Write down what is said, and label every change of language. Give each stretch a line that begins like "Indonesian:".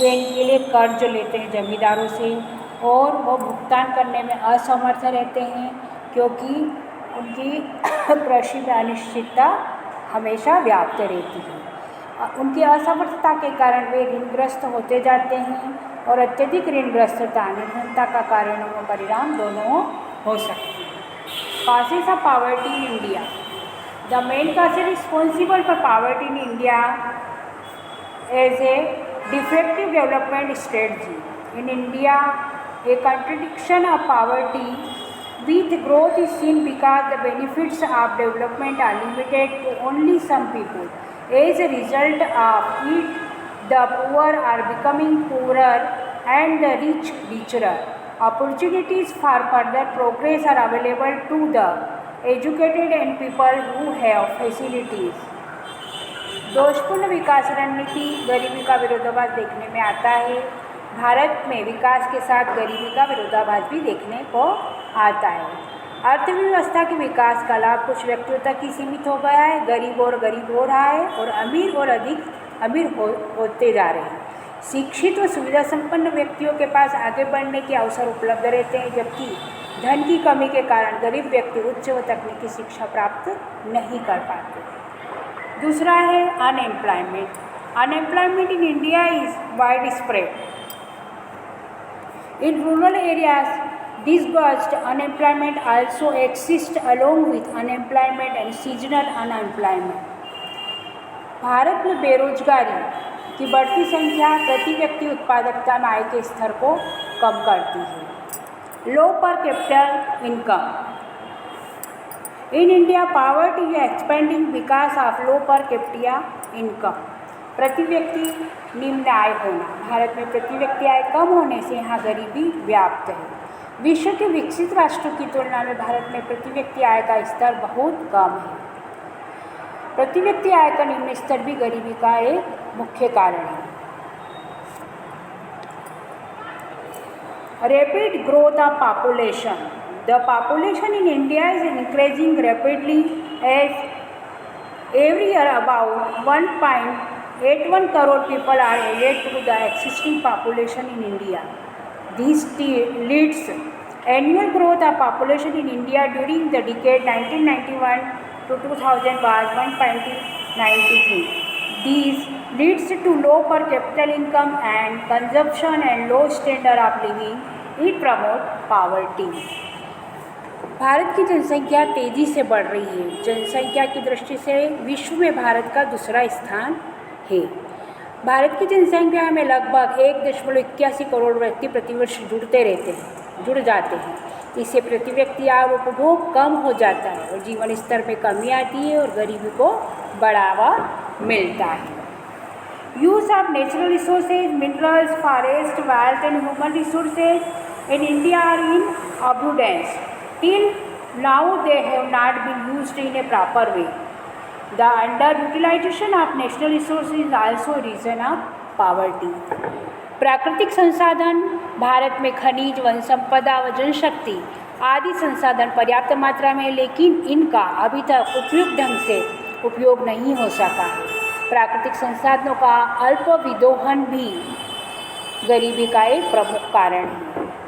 Hindi: वे इनके लिए कर्ज लेते हैं जमींदारों से और वो भुगतान करने में असमर्थ रहते हैं क्योंकि उनकी कृषि में अनिश्चितता हमेशा व्याप्त रहती है। उनकी असमर्थता के कारण वे ऋणग्रस्त होते जाते हैं और अत्यधिक ऋणग्रस्तता निर्धनता का कारण और परिणाम दोनों हो सकते हैं।
English: Causes of poverty in India. The main cause responsible for poverty in India is a defective development strategy. In India, a contradiction of poverty with growth is seen because the benefits of development are limited to only some people. As a result of it, the poor are becoming poorer and the rich richer. Opportunities for further progress are available to the educated and people who have facilities.
Hindi: दोषपूर्ण विकास रणनीति गरीबी का विरोधाभास देखने में आता है। भारत में विकास के साथ गरीबी का विरोधाभास भी देखने को आता है। अर्थव्यवस्था के विकास का लाभ कुछ व्यक्तियों तक ही सीमित हो गया है। गरीब और गरीब हो रहा है और अधिक अमीर होते जा रहे हैं। शिक्षित व सुविधा संपन्न व्यक्तियों के पास आगे बढ़ने के अवसर उपलब्ध रहते हैं, जबकि धन की कमी के कारण गरीब व्यक्ति उच्च व तकनीकी शिक्षा प्राप्त नहीं कर पाते।
English: दूसरा है unemployment. Unemployment in India is wide spread. In rural areas disguised unemployment also exists along with unemployment and seasonal unemployment.
Hindi: Bharat में बेरोजगारी की बढ़ती संख्या प्रति व्यक्ति उत्पादकता में आय के स्तर को कम करती है।
English: Low per capital income. In India poverty is expanding because of low per capita income.
Hindi: प्रति व्यक्ति निम्न आय होना। भारत में प्रति व्यक्ति आय कम होने से यहाँ गरीबी व्याप्त है। विश्व के विकसित राष्ट्रों की तुलना में भारत में प्रति व्यक्ति आय का स्तर बहुत कम है। प्रति व्यक्ति आय का निम्न स्तर भी गरीबी का एक मुख्य कारण है।
English: Rapid growth of population. The population in India is increasing rapidly as every year about 1.81 crore people are added to the existing population in India. This leads annual growth of population in India during the decade 1991 to 2000 was 1.93. These leads to low per capita income and consumption and low standard of living. It promote poverty.
Hindi: Bharat की जनसंख्या तेज़ी से बढ़ रही है। जनसंख्या की दृष्टि से विश्व में भारत का दूसरा स्थान है। भारत की जनसंख्या में लगभग 1.81 करोड़ व्यक्ति प्रतिवर्ष जुड़ जाते हैं। इससे प्रति व्यक्ति आय उपभोग कम हो जाता है और जीवन स्तर में कमी आती है और गरीबी को बढ़ावा मिलता है।
English: Use of natural resources, minerals, forest, wealth and human resources in India are in abundance. Till now they have not been used in a proper way. The underutilization of national resources is also a reason of poverty.
Hindi: प्राकृतिक संसाधन भारत में खनिज, one संपदा व जनशक्ति आदि संसाधन पर्याप्त मात्रा में, लेकिन इनका अभी तक उपयुक्त ढंग से उपयोग नहीं हो सका है। प्राकृतिक संसाधनों का अल्प विदोहन भी गरीबी का एक प्रमुख कारण है।